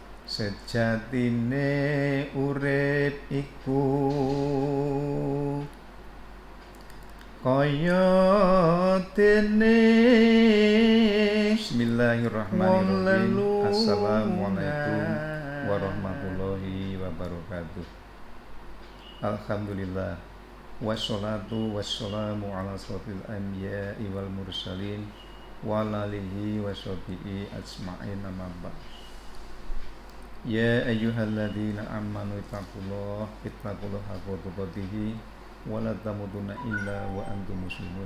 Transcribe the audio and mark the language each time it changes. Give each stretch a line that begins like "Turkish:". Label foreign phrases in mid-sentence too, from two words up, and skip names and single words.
Javanese: Sejatine urip iku kaya dene wong
Arabic: بسم الله الرحمن الرحيم. السلام عليكم
Javanese: lelungan.
Arabic: ورحمة الله وبركاته. الحمد لله. والصلاة والسلام على أشرف الأنبياء والمرسلين وعلى آله وصحبه أجمعين أما بعد. يا أيها الذين آمنوا اتقوا الله حق تقاته ولا تموتن إلا وأنتم مسلمون.